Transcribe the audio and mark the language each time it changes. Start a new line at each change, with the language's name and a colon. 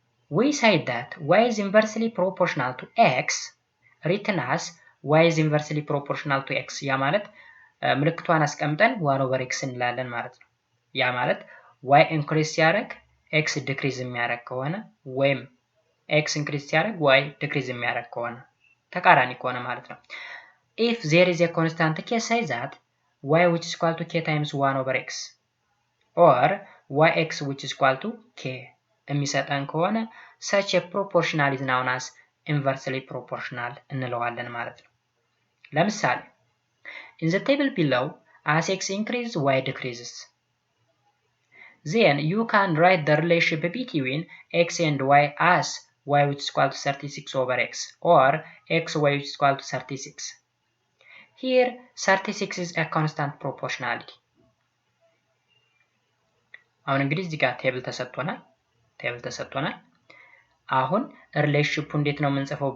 English: we said that y is inversely proportional to x
Amharic: written as y is inversely proportional to x ያ ማለት ምልክቷን አስቀምጠን 1 over x እንላለን ማለት ነው። ያ ማለት y ኢንክሪዝ ሲያደርግ x ዲክሪዝ የሚያደርግ ከሆነ ወይም x ኢንክሪዝ ሲያደርግ y ዲክሪዝ የሚያደርግ ከሆነ ተቃራኒ ከሆነ ማለት ነው።
English: if there is a constant k say that y which is equal to k times 1 over x or yx which is equal to k
Amharic: የሚሰጠን ከሆነ
English: such a proportional is known as inversely proportional
Amharic: እንለዋለን ማለት ነው። ለምሳሌ
English: in the table below as x increases y decreases. Then you can write the relationship between x and y as y which is equal to 36 over x or xy which is equal to 36. Here 36 is a constant proportionality.
Amharic: አሁን እንግዲህ እዚህ ጋር ቴብል ተሰጥቶናል። አሁን ሪሌሽንሺፑ እንዴት ነው የምንጽፈው?